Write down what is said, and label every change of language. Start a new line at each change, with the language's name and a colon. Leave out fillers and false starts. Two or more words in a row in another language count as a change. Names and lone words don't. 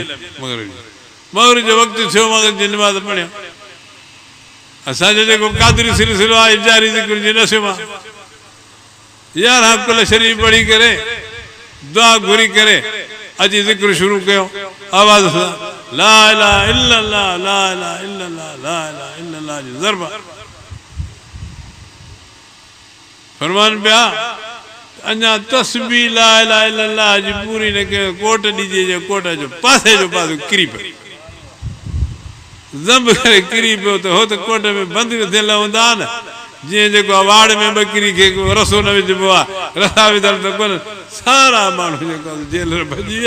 Sindhi: मग़रिब जो वक़्तु थियो, मग़रिब जी निमाज़ पढ़िया। असांजो जेको क़ादरी सिलसिलो आहे जारी ज़िक्र जी नसियो मां 11 कुल शरीफ़ पढ़ी करे दुआ घुरी करे अॼु ज़िक्र शुरू कयो आवाज़ सां,
Arabic: لا إله إلا الله، لا إله إلا الله، لا إله إلا الله
Sindhi: जो ज़रबा। फरमान पिया अञा तस्बीह
Arabic: لا إله إلا الله
Sindhi: जी पूरी न कयो, कोट ॾिजे जो कोट जो पासे किरी पियो, ज़ंब करे किरी पियो त हो त कोट में बंदि थियल हूंदा न, जीअं जेको अवाड़ में ॿकरी खे रसो न विझिबो आहे, रसा विधल त कोन, सारा माण्हू जेको जेल भॼी विया।